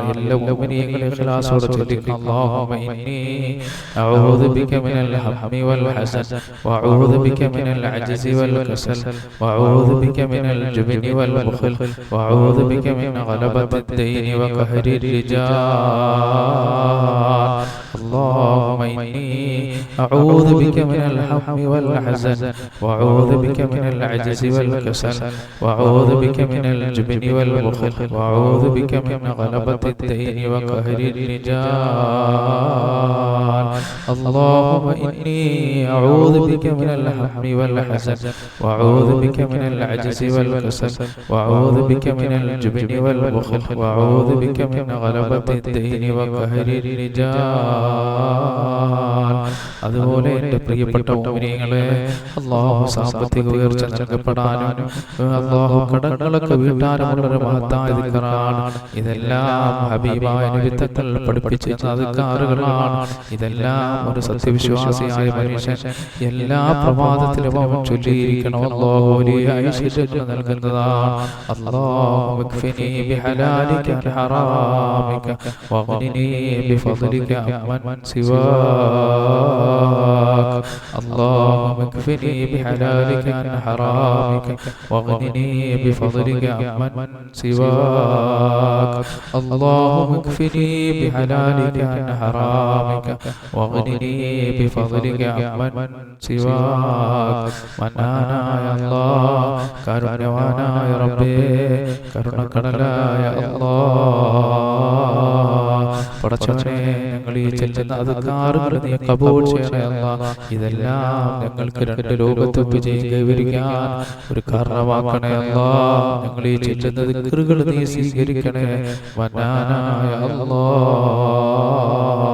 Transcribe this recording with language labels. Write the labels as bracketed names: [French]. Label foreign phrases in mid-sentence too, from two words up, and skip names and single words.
[Malayalam] എല്ലാ മുഅ്മിനീങ്ങളും ഇഖ്ലാസോടെ ചൊല്ലിക്കോ. [Arabic] اللهم إني أعوذ بك من الهم والحزن وأعوذ بك من العجز والكسل وأعوذ بك من الجبن والبخل وأعوذ بك من غلبة الدين وقهر الرجال. اللهم إني أعوذ بك من الهم والحزن وأعوذ بك من العجز والكسل وأعوذ بك من الجبن والبخل وأعوذ بك من غلبة الدين وقهر الرجال اللهم إني أعوذ بك من الهم والحزن وأعوذ بك من العجز والكسل وأعوذ بك من الجبن والبخل وأعوذ بك من غلبة الدين وقهر الرجال [Malayalam] അതുപോലെ എൻ്റെ പ്രിയപ്പെട്ട മുഅ്മിനീങ്ങളെ അല്ലാഹു സാമ്പത്തിക ഉയർച്ച നൽകപ്പെടാനും അല്ലാഹു കടങ്ങളൊക്കെ വീട്ടാനുമുള്ളൊരു മഹത്തായ ദിക്റാണ്. ഇതെല്ലാം ഹബീബായ നബി തങ്ങൾ പഠിപ്പിച്ച അദ്കാറുകളാണ്. ഇതെല്ലാം ഒരു സത്യവിശ്വാസിയായ മനുഷ്യൻ എല്ലാ പ്രഭാതത്തിലും അവൻ ചൊല്ലിയിരിക്കണം. അല്ലാഹു വലിയ ഐശ്വര്യം നൽകുന്നതാണ്. [Arabic] اللهم اكفني بحلالك عن حرامك واغنني بفضلك عمن سواك اللهم اكفني بحلالك عن حرامك واغنني بفضلك عمن سواك اللهم اكفني بحلالك عن حرامك واغنني بفضلك عمن سواك منانا يا الله كرمنا يا ربي كرمنا يا الله [Malayalam] പടച്ചവനെ ഞങ്ങൾ ഈ ചെല്ലുന്ന അദ്കാറുകൾ നീ കബൂൽ ചെയ്യണേ അല്ലാഹ്. ഇതെല്ലാം ഞങ്ങൾക്ക് രണ്ട് ലോകത്ത് വിജയം കൈവരിക്കാൻ ഒരു കാരണമാക്കണേ അല്ലാഹ്. ഞങ്ങൾ ഈ ചെല്ലുന്ന ദിക്റുകൾ നീ സ്വീകരിക്കണേ മന്നാനായ അല്ലാഹ്.